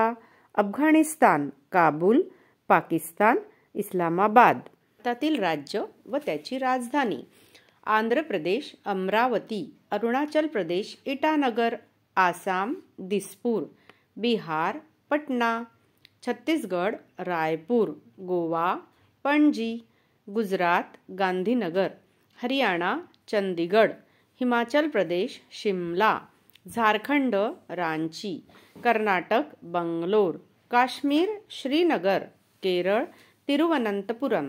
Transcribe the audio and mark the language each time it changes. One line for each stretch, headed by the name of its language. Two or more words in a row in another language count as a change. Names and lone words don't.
Marathi: अफगाणिस्तान: काबूल. पाकिस्तान: इस्लामाबाद. भारतातील राज्य व त्याची राजधानी: आंध्र प्रदेश: अमरावती. अरुणाचल प्रदेश: इटानगर. आसाम: दिसपूर. बिहार: पटना. छत्तीसगड: रायपूर. गोवा: पणजी. गुजरात: गांधीनगर. हरियाणा: चंदीगड. हिमाचल प्रदेश: शिमला. झारखंड: रांची. कर्नाटक: बंगलोर. काश्मीर: श्रीनगर. केरळ: तिरुवनंतपुरम.